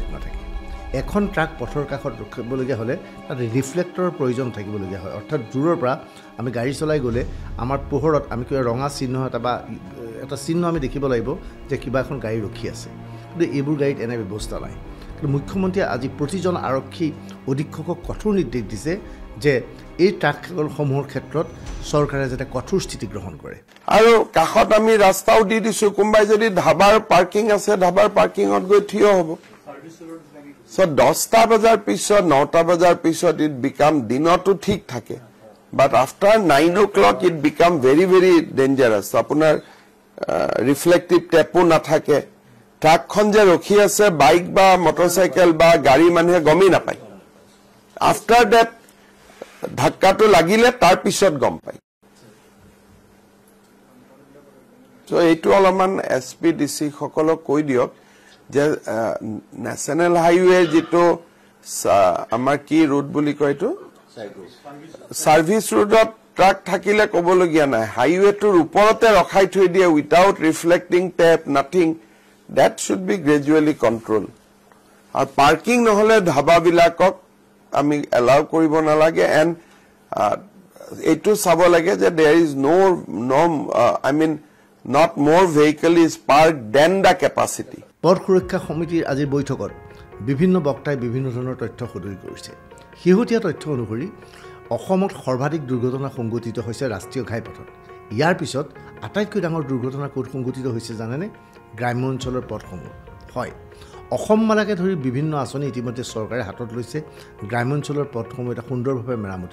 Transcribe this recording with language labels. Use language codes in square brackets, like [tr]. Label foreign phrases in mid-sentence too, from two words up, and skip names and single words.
[as] নাথাকে এখন ট্ৰাক পথৰ কাষত ৰখিবলগীয়া হ'লে তাত ৰিফ্লেক্টৰৰ প্ৰয়োজন থাকিবলগীয়া হয় অৰ্থাৎ দূৰৰ পৰা আমি গাড়ী চলাই গ'লে আমাৰ পোহৰত আমি কিবা ৰঙা চিহ্ন এটা বা এটা চিহ্ন আমি দেখিব লাগিব যে কিবা এখন গাড়ী ৰখি আছে কিন্তু এইবোৰ গাড়ীত এনে ব্যৱস্থা নাই কিন্তু মুখ্যমন্ত্ৰীয়ে আজি প্ৰতিজন আৰক্ষী অধীক্ষকক কঠোৰ নিৰ্দেশ দিছে যে এই ট্ৰাকসমূহৰ ক্ষেত্ৰত চৰকাৰে যাতে কঠোৰ স্থিতি গ্ৰহণ কৰে আৰু কাষত আমি ৰাস্তাও দি দিছো কোনবাই যদি ধাবাৰ পাৰ্কিং আছে ধাবাৰ পাৰ্কিঙত গৈ থিয় হ'ব সো 10টা বজাৰ পিছত 9টা বজাৰ পিছত [en] it become [as] দিনতো ঠিক থাকে [en] but after 9 o'clock it become very very dangerous [as] আপোনাৰ [en] reflective tapeও [as] নাথাকে ট্ৰাকখন যে ৰখি আছে বাইক বা মটৰচাইকেল বা গাড়ী মানুহে গমেই নাপায় [en] after that [as] ধাক্কাটো লাগিলে তাৰ পিছত গম পায় সো এইটো অলপমান [en] SP DC [as] সকলক কৈ দিয়ক যে [en] national highway [as] যেটো আমাৰ [en] key road [as] বুলি কয় এইটো [en] service roadত [as] ট্ৰাক থাকিলে ক'বলগীয়া নাই হাইওয়েটোৰ ওপৰতে ৰখাই থৈ দিয়ে [en] without reflecting tape nothing that should be gradually control [as] আৰু পাৰ্কিং নহলে ধাবাবিলাকক আমি এলাউ কৰিব নালাগে এণ্ড এইটো চাব লাগে যে [en] there is no I mean not more vehicle is parked than the capacity. [as] পথ সুৰক্ষা সমিতিৰ আজিৰ বৈঠকত বিভিন্ন বক্তাই বিভিন্ন ধৰণৰ তথ্য সদৰি কৰিছে শেহতীয়া তথ্য অনুসৰি অসমত সৰ্বাধিক দুৰ্ঘটনা সংঘটিত হৈছে ৰাষ্ট্ৰীয় ঘাইপথত ইয়াৰ পিছত আটাইতকৈ ডাঙৰ দুৰ্ঘটনা ক'ত সংঘটিত হৈছে জানেনে গ্ৰাম্য অঞ্চলৰ পথসমূহ হয় অসমমালাকে ধৰি বিভিন্ন আঁচনি ইতিমধ্যে চৰকাৰে হাতত লৈছে গ্ৰাম্য অঞ্চলৰ পথসমূহ এটা সুন্দৰভাৱে মেৰামতি